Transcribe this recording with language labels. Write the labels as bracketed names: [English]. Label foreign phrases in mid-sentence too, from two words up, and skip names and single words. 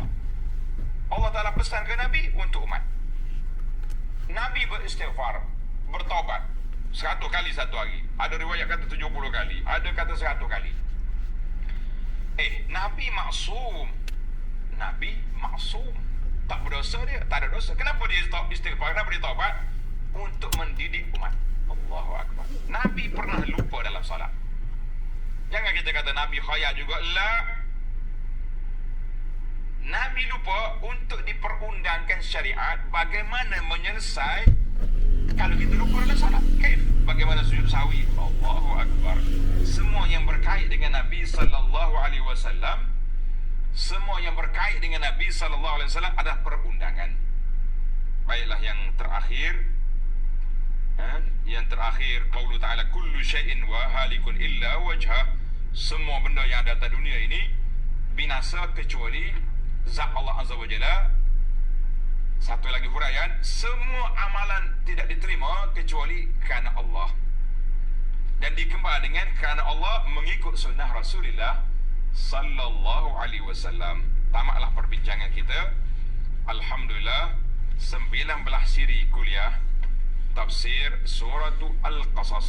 [Malay] Allah Ta'ala pesan ke Nabi untuk umat. Nabi beristighfar, bertaubat 100 kali satu hari. Ada riwayat kata 70 kali, ada kata 100 kali. Nabi maksum. Nabi maksum, tak berdosa dia, tak ada dosa. Kenapa dia istighfar? Kenapa dia taubat? Untuk mendidik umat. [Arabic] الله أكبر. [Malay] Nabi pernah lupa dalam salat. Jangan kita kata Nabi khayal juga. La. Nabi lupa untuk diperundangkan syariat bagaimana menyelesai kalau kita lupa dalam salat. Kaif? Bagaimana sujud sahwi? [Arabic] الله أكبر. [Malay] Semua yang berkait dengan Nabi [Arabic] صلى الله عليه وسلم, [Malay] semua yang berkait dengan Nabi [Arabic] صلى الله عليه وسلم [Malay] adalah perundangan. Baiklah yang terakhir, yang terakhir [Arabic] قوله تعالى كل شيء وهالك إلا وجه. [Malay] Semua benda yang ada atas dunia ini binasa kecuali zat Allah [Arabic] عز وجل. [Malay] Satu lagi huraian, semua amalan tidak diterima kecuali kerana Allah. Dan dikembang dengan kerana Allah mengikut sunnah Rasulullah [Arabic] صلى الله عليه وسلم. [Malay] Tamatlah perbincangan kita. Alhamdulillah, 19 siri kuliah tafsir surah Al-Qasas.